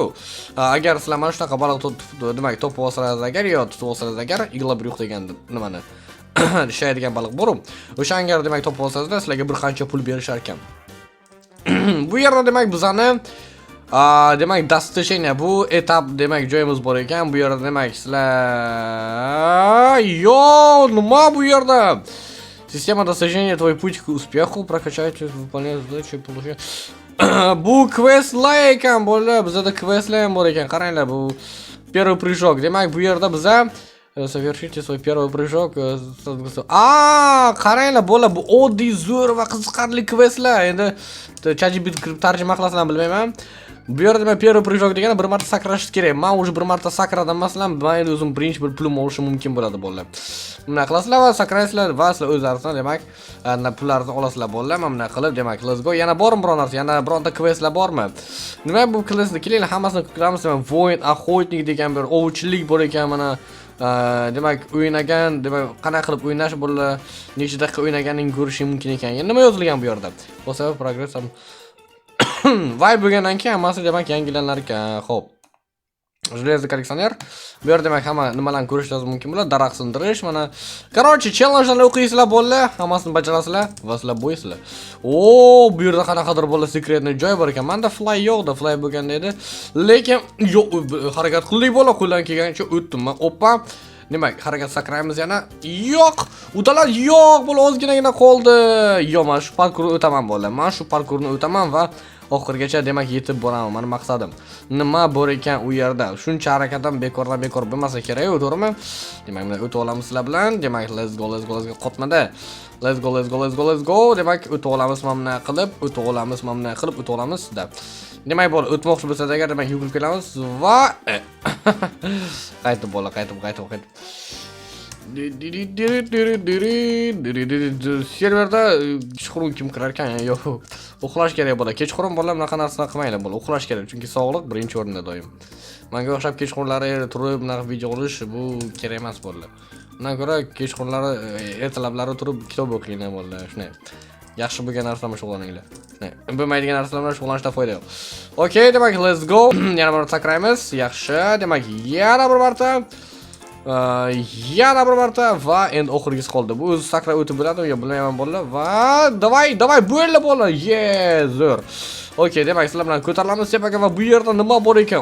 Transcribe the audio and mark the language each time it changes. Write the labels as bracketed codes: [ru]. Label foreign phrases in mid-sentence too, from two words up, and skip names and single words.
[uz] Agar sizlar mana shunaqa baliq demak topib olsangiz agar yo tutib olsangiz agar, iglabrux degan nimani ishlaydigan baliq bor. O'shanga demak topib olsangiz sizlarga bir qancha pul berishar ekan. Bu yerda demak bizani demak dastlashenya bu etap demak joyimiz bor ekan. Bu yerda demak sizlar nima bu yerda? [ru] Система достижения твой путь к успеху прокачать выполнять задачи получать. [uz] Bu questlar ekan bo'llar. Bizda questlar ham bor ekan. Qaranglar, bu [ru] первый прыжок. [uz] Demak bu yerda biza [ru] совершите свой первый прыжок. [uz] Qaranglar bo'llar, bu oddiy zo'r va qiziqarli questlar. Endi ChatGPT kirib tarjima qilasizlar bilmayman. Bu yerda men [ru] первый прыжок [uz] degani bir marta sakrash kerak. Men уже bir marta sakradim masalan, men o'zim birinchi bir pulim olishim mumkin bo'ladi bo'llar. Buni qilasizlar va sakraysizlar va sizlar o'zlaringizdan demak pullarni olasizlar bo'llar. Men buni qilib demak [en] let's go. [uz] Yana bormi biror narsa? Yana bironta questlar bormi? Nima bu questni kelinglar hammasini ko'ramiz. Men void охотник degan bir ovchilik bor ekan mana. Demak o'ynagan, demak qanday qilib o'ynash bo'ladi, necha daqiqa o'ynaganingni ko'rish mumkin ekan. Endi nima yozilgan bu yerda? Bo'lsa progress ham Vay bo'lgandan keyin hammasi demak yangilanar ekan. Xo'p. [ru] Железный коллекционер. [uz] Bu yerda demak hamma nimalarni ko'rishingiz mumkin bo'ladi. Daraxt sindirish, mana. Короче, challengelarni o'qiysizlar bo'llar, hammasini bajarasizlar va sizlar bo'ysizlar. Bu yerda qanaqadir bo'llar sekretni joy bor ekan. Menda fly yo'qda, fly bo'lganda edi. Lekin yo'q, harakat qildik bo'llar, qo'ldan kelgancha o'tdim. Men oppa demak, harakat sakraymiz yana. Yo'q, udalar yo'q, bo'la ozginagina qoldi. Yo'q, men shu parkurni o'taman bo'llar. Men shu parkurni o'taman va oxirgacha demak yetib boraman. Meni maqsadim. Nima bor ekan u yerda? Shuncha harakatim bekordan bekor bo'lmasa kerak-ku, to'g'rimi? Demak, mana o'tib olamiz sizlar bilan. Demak, [en] let's go qotmada. Let's go. [uz] Demak, o'tib olamiz mana qilib, o'tib olamiz mana qilib, o'tib olamiz sizda. Demak, bo'l o'tmoqchi bo'lsangiz agar demak yugurib kelamiz va qaytib bo'la, qaytib. Serverda kechqurun kim kirar ekan? Yo'q. Uxlash kerak bo'la. Kechqurun bo'la bunaqa narsa qilmanglar bo'la. Uxlash kerak, chunki sog'liq birinchi o'rinda doim. Menga o'xshab kechqurunlari turib bunaqa video olish bu kerak emas bo'la. Undan ko'ra kechqurunlari ertalablari turib kitob o'qinglar bo'la. Shunday. Yaxshi bo'lgan narsa bilan shug'ullaninglar. Shunday. Bo'lmaydigan narsalar bilan shug'ullanishda foyda yo'q. [en] Okay, demak let's go. [uz] Yana bir marta sakraymiz. Yaxshi. Demak yana bir marta. Yana bir marta va endi oxirgisi qoldi. Bu o'zi sakrab o'tib bo'ladi yo bilmayman bo'llar. Va davay bo'la. Zo'r. Okay, demak sizlar bilan ko'tarilamiz tepaga va bu yerda nima bor ekan?